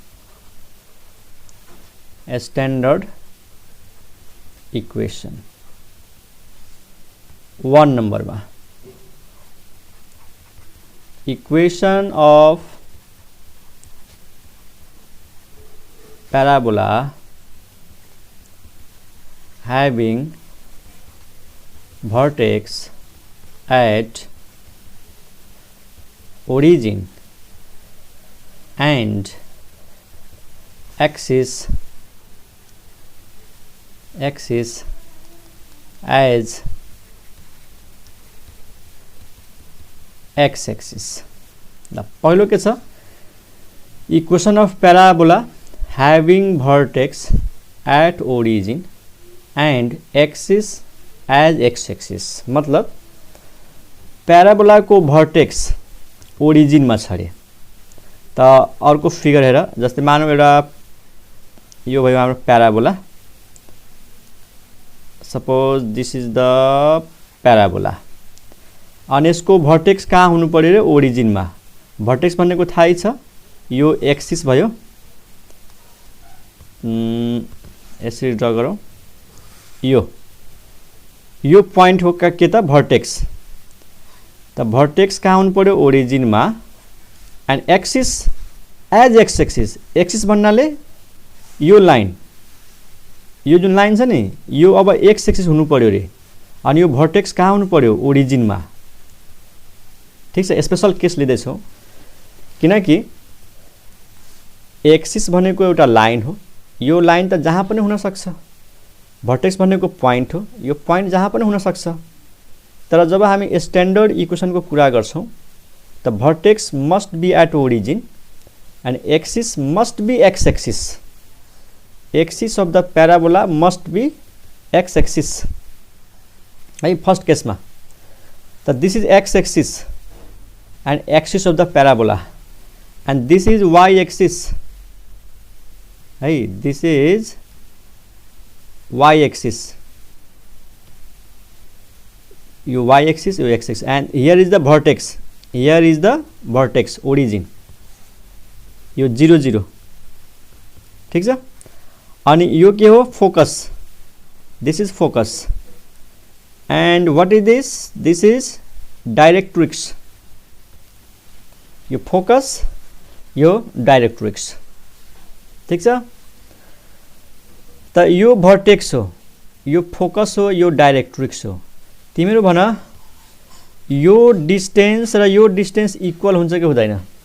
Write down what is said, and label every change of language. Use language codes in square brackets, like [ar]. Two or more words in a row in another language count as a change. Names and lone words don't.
[en] standard equation 1 नम्बरमा equation of parabola having vertex at origin and axis as x-axis। [ne] ल पहिलो के छ? [en] equation of parabola having vertex at origin and axis as x-axis। [ne] मतलब प्याराबोला को [en] vertex origin [ne] में छ रे। त अर्को फिगर हेर, जस्तै मानौ एउटा यो भयो हाम्रो प्याराबोला, [en] suppose this is the parabola, [ne] अनि यसको भर्टेक्स कहाँ हुनु पर्यो रे? ओरिजिन में। भर्टेक्स भनेको थाहै छ, यो एक्सिस भयो, यसरी ड्र गरौँ, यो पोइन्ट हो के त? भर्टेक्स। त भर्टेक्स कहाँ हुनु पर्यो? ओरिजिन में। [en] and axis as x axis. [ne] एक्सिस भन्नाले यो लाइन, यो जुन लाइन छ नि, यो अब [en] x axis [ne] हुनु पर्यो रे। अनि यो भर्टेक्स कहाँ हुनु पर्यो? ओरिजिन में। ठीक छ, [en] special case [ne] लिँदैछौँ किनकि एक्सिस भनेको एउटा लाइन हो। यो लाइन त जहाँ पनि हुन सक्छ। भर्टेक्स भनेको पोइन्ट हो, यो पोइन्ट जहाँ पनि हुन सक्छ। तर जब हामी [en] standard equation [ne] को कुरा गर्छौं त [en] vertex must be at origin and axis must be x axis. axis of the parabola must be x axis है first case में। त this is x axis and axis of the parabola and this is y axis है, दिस इज y axis, you y axis, you x axis, and here is the vertex, here is the vertex origin, [ne] यो 0 0। ठीक छ। अनि यो के हो फोकस [en] this is focus and what is this is directrix [ne] यो फोकस यो डाइरेक्ट्रिक्स ठीक छ त यो भर्टेक्स हो यो फोकस हो यो डाइरेक्ट्रिक्स हो तिमीहरु भन यो डिस्टेन्स र यो डिस्टेन्स इक्वल हुन्छ कि हुँदैन